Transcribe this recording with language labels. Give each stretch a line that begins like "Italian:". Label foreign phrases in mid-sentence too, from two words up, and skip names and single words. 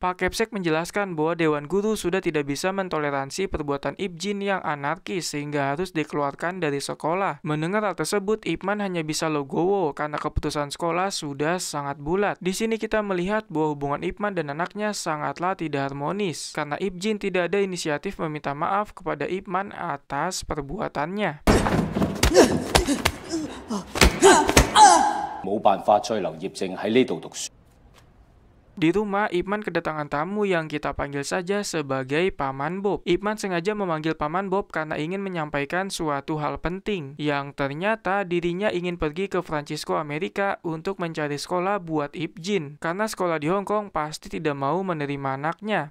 Indonesian: Pak Kepsek menjelaskan bahwa Dewan Guru sudah tidak bisa mentoleransi perbuatan Ip Jin yang anarkis sehingga harus dikeluarkan dari sekolah. Mendengar hal tersebut, Ip Man hanya bisa legowo karena keputusan sekolah sudah sangat bulat. Di sini kita melihat bahwa hubungan Ip Man dan anaknya sangatlah tidak harmonis karena Ip Jin tidak ada inisiatif meminta maaf kepada Ip Man atas perbuatannya.
Cantonese: 冇辦法再留葉正喺呢度讀書。
Indonesian: Di rumah, Ip Man kedatangan tamu yang kita panggil saja sebagai Paman Bob. Ip Man sengaja memanggil Paman Bob karena ingin menyampaikan suatu hal penting, yang ternyata dirinya ingin pergi ke Francisco, Amerika untuk mencari sekolah buat Ip Jin. Karena sekolah di Hong Kong pasti tidak mau menerima anaknya.